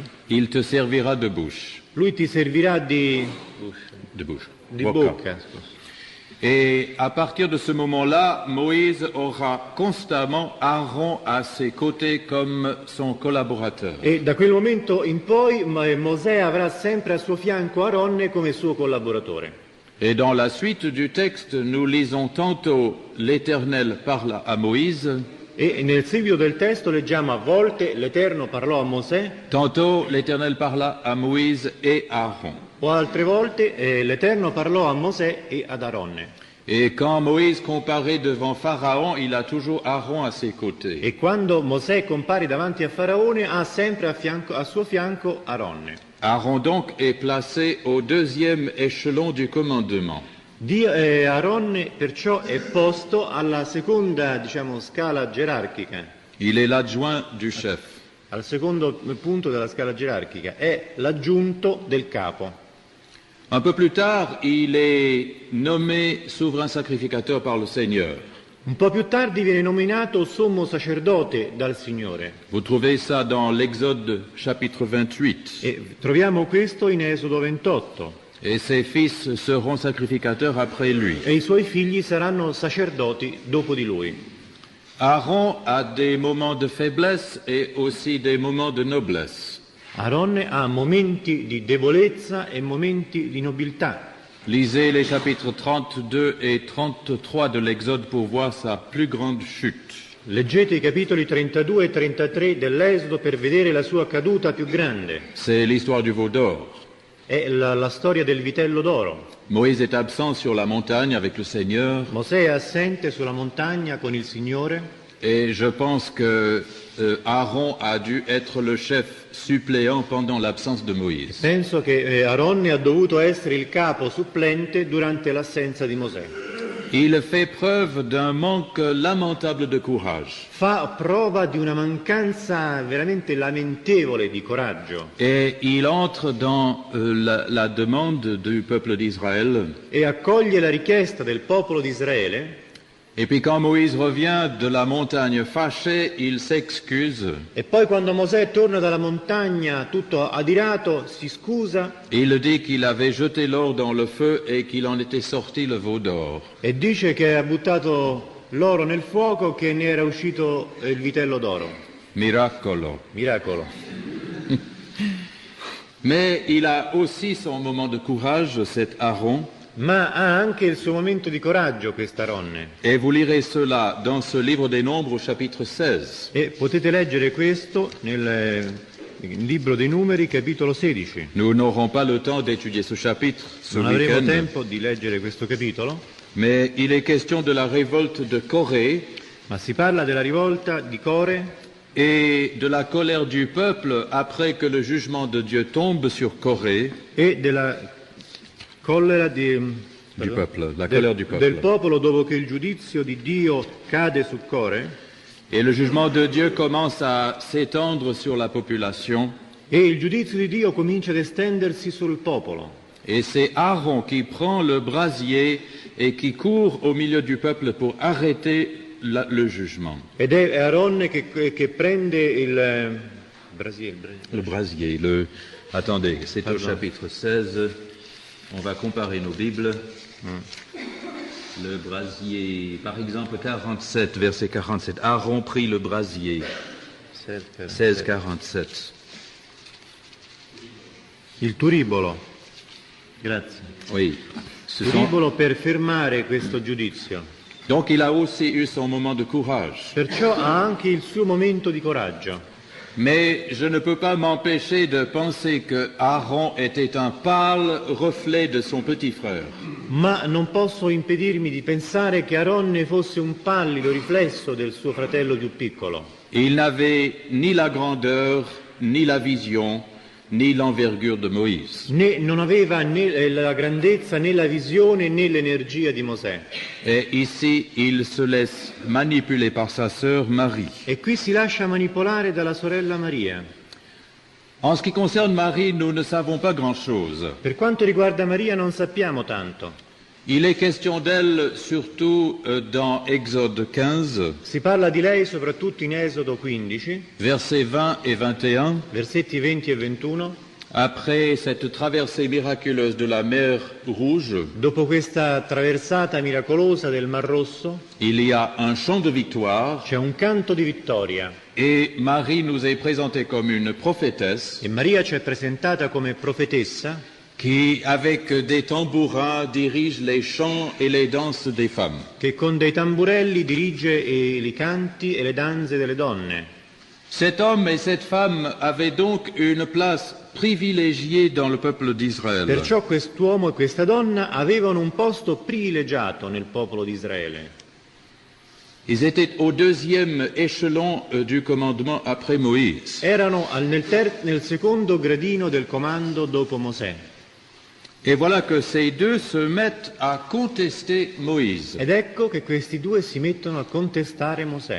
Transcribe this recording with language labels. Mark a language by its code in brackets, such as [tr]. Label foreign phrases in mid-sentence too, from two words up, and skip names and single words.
[fr] Il te servira de bouche. [it] Lui ti servirà di bocca. Scusa. [fr] Et à partir de ce moment-là, Moïse aura constamment Aaron à ses côtés comme son collaborateur. [it] E da quel momento in poi Mosè avrà sempre a suo fianco Aaronne come suo collaboratore. [fr] Et dans la suite du texte, nous lisons tantôt l'Éternel parla à Moïse, [it] E nel seguito del testo leggiamo a volte l'Eterno parlò a Mosè, [fr] tantôt l'Éternel parla à Moïse et Aaron. [it] o altre volte l'Eterno parlò a Mosè e ad Aronne. [fr] Et quand Moïse comparaît devant Pharaon, il a toujours Aaron à ses côtés. [it] E quando Mosè compare davanti a Faraone ha sempre a suo fianco Aronne. [fr] Aaron donc est placé au deuxième échelon du commandement. [it] Aronne perciò è posto alla seconda, scala gerarchica, [fr] Il est l'adjoint du chef. [it] al secondo punto della scala gerarchica, è l'aggiunto del capo. [fr] Un peu plus tard, il est nommé souverain sacrificateur par le Seigneur. [it] Un po' più tardi viene nominato sommo sacerdote dal Signore. [fr] Vous trouvez ça dans l'Exode chapitre 28. [it] E troviamo questo in Esodo 28. [fr] Et ses fils seront sacrificateurs après lui. [it] E i suoi figli saranno sacerdoti dopo di lui. [fr] Aaron a des moments de faiblesse et aussi des moments de noblesse. [it] Aronne ha momenti di debolezza e momenti di nobiltà. [fr] Lisez les chapitres 32 et 33 de l'Exode pour voir sa plus grande chute. [it] Leggete i capitoli 32 e 33 dell'Esodo per vedere la sua caduta più grande. [fr] C'est l'histoire du veau d'or. [it] È la storia del vitello d'oro. [fr] Moïse est absent sur la montagne avec le Seigneur [it] Mosè è assente sulla montagna con il Signore [fr] et je pense que Aaron a dû être le chef suppléant pendant l'absence de Moïse. [it] penso che Aronne ha dovuto essere il capo supplente durante l'assenza di Mosè. [fr] Il fait preuve d'un manque lamentable de courage [it] Fa prova di una mancanza veramente lamentevole di coraggio [fr] et il entre dans la demande du peuple d'Israël. [it] e accoglie la richiesta del popolo di Israele. [fr] Et puis quand Moïse revient de la montagne fâché, il s'excuse. [it] E poi quando Mosè torna dalla montagna tutto adirato, si scusa [fr] Il dit qu'il avait jeté l'or dans le feu et qu'il en était sorti le veau d'or. [it] e dice che ha buttato l'oro nel fuoco, che ne era uscito il vitello d'oro. Miracolo. Miracolo. [fr] Mais il a aussi son moment de courage, cet Aaron. [it] Ma ha anche il suo momento di coraggio questa Aronne. [fr] Et vous lirez cela dans ce livre des Nombres au chapitre 16. [it] E potete leggere questo nel libro dei Numeri, capitolo 16. [fr] Nous n'aurons pas le temps d'étudier ce chapitre ce [it] Non avremo [fr] week-end, [it] tempo di leggere questo capitolo, [fr] mais il est question de la révolte de Corée [it] ma si parla della rivolta di Core [fr] et de la colère du peuple après que le jugement de Dieu tombe sur Corée, [it] e della collera [fr] du peuple, la colère du [it] del [fr] peuple. [it] popolo dopo che il giudizio di Dio cade su Core. [fr] Et le jugement de Dieu commence à s'étendre sur la population. [it] E il giudizio di Dio comincia ad estendersi sul popolo. [fr] Et c'est Aaron qui prend le brasier et qui court au milieu du peuple pour arrêter le jugement. [it] Ed è Aronne che prende il [fr] Le brasier, attendez, c'est au chapitre 16. On va comparer nos Bibles. Le brasier, par exemple 47, verset 47. Aaron prit le brasier. 16, 47. [it] il turibolo. Grazie. [fr] Oui. Ce sont- [it] Turibolo per fermare questo giudizio. [fr] Donc il a aussi eu son moment de courage. [it] Perciò ha anche il suo momento di coraggio. [fr] Mais je ne peux pas m'empêcher de penser que Aaron était un pâle reflet de son petit frère. [it] Ma non posso impedirmi di pensare che Aronne fosse un pallido riflesso del suo fratello più piccolo. [fr] Il n'avait ni la grandeur, ni la vision, ni l'envergure de Moïse. [it] Non aveva né la grandezza, né la visione, né l'energia di Mosè. [fr] Et ici, il se laisse manipuler par sa sœur Marie. [it] E qui si lascia manipolare dalla sorella Maria. [fr] En ce qui concerne Marie, nous ne savons pas grand-chose. [it] Per quanto riguarda Maria non sappiamo tanto. [fr] Il est question d'elle surtout dans Exode 15, [it] Si parla di lei soprattutto in Esodo 15, [fr] versets 20 et 21. [it] versetti 20 e 21. [fr] Après cette traversée miraculeuse de la mer Rouge, [it] Dopo questa traversata miracolosa del Mar Rosso [fr] il y a un chant de victoire [it] c'è un canto di vittoria [fr] et Marie nous est présentée comme une prophétesse [it] e Maria ci è presentata come profetessa [fr] qui, avec des tambourins, dirige les chants et les danses des femmes. [it] che con dei tamburelli dirige i canti e le danze delle donne. [fr] Cet homme et cette femme avaient donc une place privilégiée dans le peuple d'Israël. [it] Perciò quest'uomo e questa donna avevano un posto privilegiato nel popolo di Israele. [fr] Ils étaient au deuxième échelon du commandement après Moïse. [it] Erano nel secondo gradino del comando dopo Mosè. [fr] Et voilà que ces deux se mettent à contester Moïse. [it] Ed ecco che questi due si mettono a contestare Mosè.